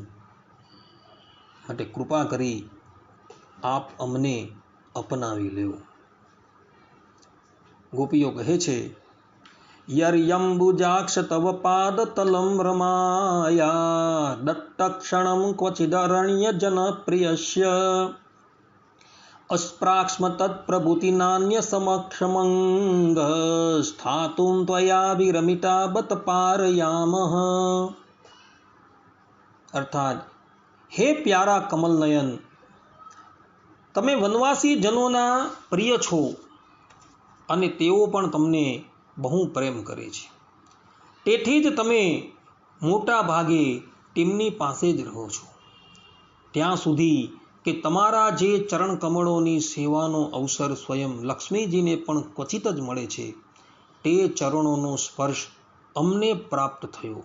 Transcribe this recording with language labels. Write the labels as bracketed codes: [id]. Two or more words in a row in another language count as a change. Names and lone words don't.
[gu] માટે કૃપા કરી આપ અમને અપનાવી લો. ગોપીઓ કહે છે, [sa] યર્યંબુજાક્ષ તવ પાદ તલમ રમાયા દત્તક્ષણમ ક્વચિદરણ્ય જન પ્રિયસ્ય अस्प्राक्ष्म तत्प्रभुति नान्य समक्षमंग स्थातुं त्वया विरमिता बत पारयामः. [gu] અર્થાત હે પ્યારા કમલનયન, તમે વનવાસી જનોના પ્રિય છો અને તેઓ પણ તમને બહુ પ્રેમ કરે છે. તેથી જ તમે મોટા ભાગે તેમની પાસે જ રહો છો. ત્યાં સુધી કે તમારા જે ચરણ કમળોની સેવાનો અવસર સ્વયં લક્ષ્મીજીને પણ ક્વચિત જ મળે છે, તે ચરણોનો સ્પર્શ અમને પ્રાપ્ત થયો.